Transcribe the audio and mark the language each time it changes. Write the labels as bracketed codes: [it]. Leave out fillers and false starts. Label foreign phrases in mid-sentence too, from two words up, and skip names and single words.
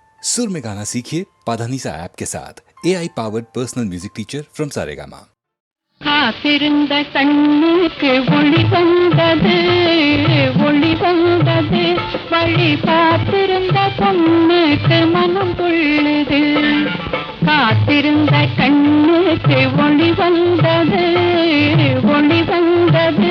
[hi] सुर में गाना सीखिए पाधानीसा ऐप के साथ [en] AI powered personal music teacher from Saregama. [ta] காத்திருந்த கண்ணுக்கு ஒளி வந்தது, ஒளி வந்தது. வழி பார்த்திருந்த பொண்ணுக்கு மனம் கொள்ளுது. காத்திருந்த கண்ணுக்கு ஒளி வந்தது, ஒளி வந்தது.